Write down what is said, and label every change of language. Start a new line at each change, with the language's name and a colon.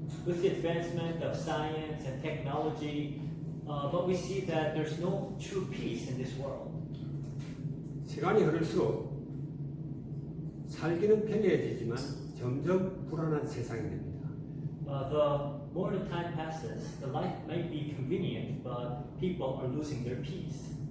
English: With the advancement of science and technology, but we see that there's no true peace in this world.
Korean: 시간이 흐를수록 살기는 편리해지지만 점점 불안한 세상이 됩니다.
English: The more the time passes, the life might be convenient, but people are losing their peace.